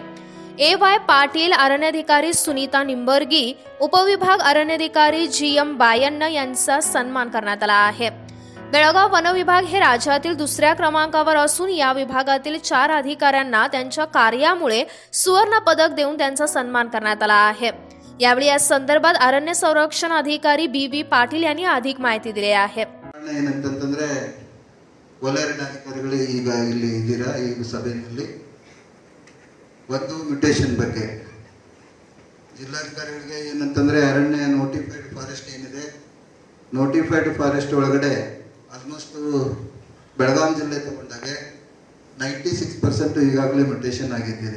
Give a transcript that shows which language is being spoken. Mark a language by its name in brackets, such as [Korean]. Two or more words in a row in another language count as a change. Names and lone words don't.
[Marathi] AY पाटील, अरण्याधिकारी सुनीता निंबर्गी, उपविभाग अरण्याधिकारी GM बायन्न यांचा सन्मान करण्यात आला आहे. बेळगाव वन विभाग हे राज्यातील 2ऱ्या क्रमांकावर असून या विभागातील 4 अधिकाऱ्यांना त्यांच्या कार्यामुळे सुवर्ण पदक देऊन त्यांचा सन्मान करण्यात आला आहे. यावेळी या संदर्भात अरण्य संरक्षण अधिकारी BB पाटील यांनी अधिक माहिती दिली आहे. [Kannada] ಏನಂತಂದ್ರೆ ವಲಯಾರಣ್ಯಾಧಿಕಾರಿಗಳು ಈಗ ಇಲ್ಲಿ ಇದ್ದೀರಾ ಈ ಸಭೆಯಲ್ಲಿ ಒಂದು ಮ್ಯೂಟೇಷನ್ ಬಗ್ಗೆ ಜಿಲ್ಲಾಧಿಕಾರಿಗಳಿಗೆ ಏನಂತಂದ್ರೆ ಅರಣ್ಯ [English] notified forest [Kannada] ಏನಿದೆ [English] notified forest [Kannada] ಒಳಗಡೆ ಆಲ್ಮೋಸ್ಟ್ ಬೆಳಗಾವಿ ಜಿಲ್ಲೆ ತಗೊಂಡಾಗ 96% ಈಗಾಗಲೇ ಮ್ಯೂಟೇಷನ್ ಆಗಿದ್ದಿದೆ.